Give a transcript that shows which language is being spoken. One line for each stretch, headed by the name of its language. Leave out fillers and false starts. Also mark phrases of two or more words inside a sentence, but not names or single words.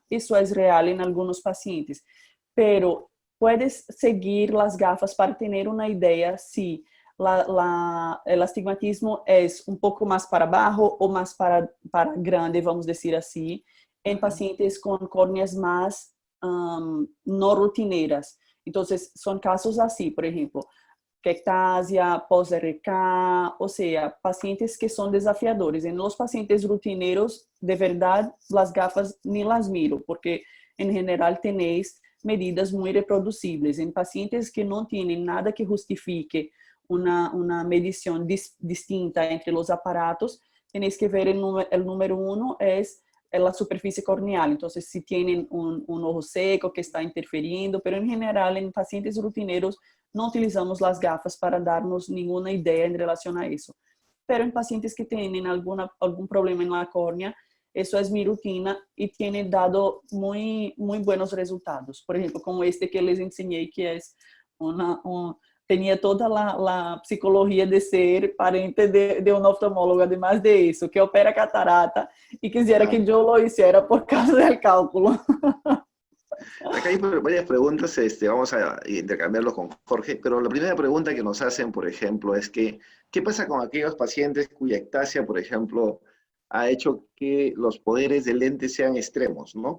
Spanish: Eso es real en algunos pacientes, pero puedes seguir las gafas para tener una idea si el astigmatismo es un poco más para abajo o más para grande, vamos a decir así, en pacientes con córneas más no rotineiras. Entonces, son casos así, por ejemplo, ectasia,
Portuguese: pós-RK, ou seja, pacientes que são desafiadores. Em los pacientes rotineiros, de verdade, as gafas nem
Spanish: las miro,
Portuguese: porque em geral tenéis medidas muito reproducíveis. Em pacientes que não têm nada que justifique uma medição distinta entre os aparatos, tenéis que ver o número 1 é a superfície corneal. Então, se têm ojo seco que está interferindo, pero em geral, em pacientes rotineiros, não utilizamos as gafas para darnos nenhuma ideia em relação a isso. Pero em pacientes que têm algum problema na córnea, isso é minha rutina e tem dado muito buenos resultados. Por exemplo, como este que les ensinei, que é tinha toda a psicologia de ser parente de um oftalmólogo, además de isso, que opera catarata e quisiera que eu
Spanish: lo hiciera
Portuguese: por causa
Spanish: del cálculo. Acá hay varias preguntas, vamos a intercambiarlo con Jorge, pero la primera pregunta que nos hacen, por ejemplo, es que, ¿qué pasa con aquellos pacientes cuya ectasia, por ejemplo, ha hecho que los poderes del lente sean extremos, ¿no?